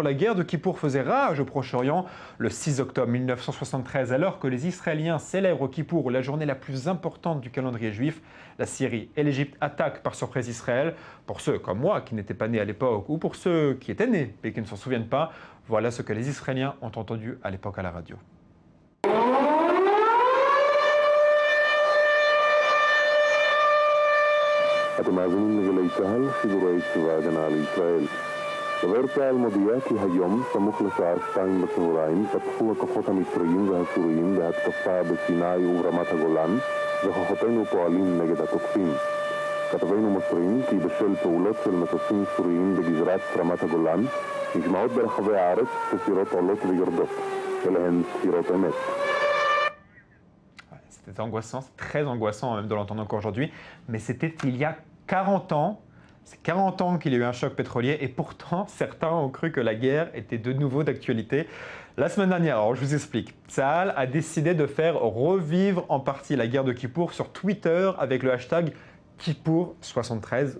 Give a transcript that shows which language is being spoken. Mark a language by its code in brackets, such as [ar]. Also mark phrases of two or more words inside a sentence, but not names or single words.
[fr] La guerre de Kippour faisait rage au Proche-Orient. Le 6 octobre 1973, alors que les Israéliens célèbrent Kippour, la journée la plus importante du calendrier juif, la Syrie et l'Égypte attaquent par surprise Israël. Pour ceux comme moi qui n'étaient pas nés à l'époque, ou pour ceux qui étaient nés mais qui ne s'en souviennent pas, voilà ce que les Israéliens ont entendu à l'époque à la radio. [he] אתם מאזינים לגלי צה"ל, שידורי צבא ההגנה לישראל. דובר צה"ל מודיע כי היום, סמוך לשעה 2 בצהריים, פתחו הכוחות המצריים והסוריים בהתקפה בסיני וברמת הגולן, וכוחותינו פועלים נגד התוקפים. כתבינו מוסרים כי בשל פעולות של מטוסים סוריים בגזרת רמת הגולן, נשמעות ברחבי הארץ צפירות עולות ויורדות, אלה צפירות אמת. [fr] C'était angoissant, c'est très angoissant même de l'entendre encore aujourd'hui, mais c'était il y a 40 ans. C'est 40 ans qu'il y a eu un choc pétrolier et pourtant certains ont cru que la guerre était de nouveau d'actualité. La semaine dernière, alors je vous explique, Tsahal a décidé de faire revivre en partie la guerre de Kippour sur Twitter avec le hashtag Kippour73.